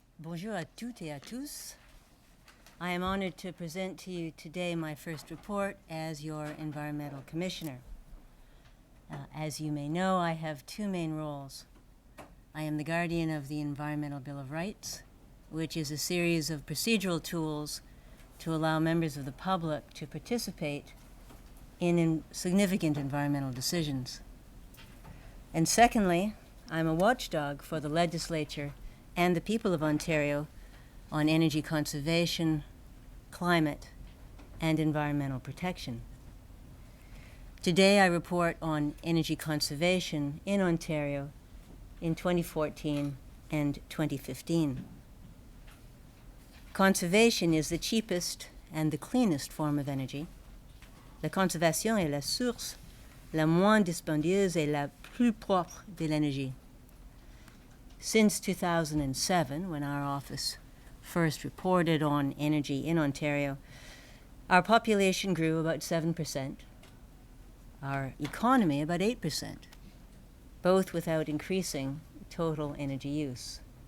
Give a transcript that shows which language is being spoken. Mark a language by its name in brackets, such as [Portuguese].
[French] Bonjour à toutes et à tous. [English] I am honored to present to you today my first report as your Environmental Commissioner. As you may know, I have two main roles. I am the guardian of the Environmental Bill of Rights, which is a series of procedural tools to allow members of the public to participate in significant environmental decisions. And secondly, I'm a watchdog for the legislature and the people of Ontario on energy conservation, climate, and environmental protection. Today I report on energy conservation in Ontario in 2014 and 2015. Conservation is the cheapest and the cleanest form of energy. [French] La conservation est la source la moins dispendieuse et la plus propre de l'énergie. [English] Since 2007, when our office first reported on energy in Ontario, our population grew about 7%, our economy about 8%, both without increasing total energy use.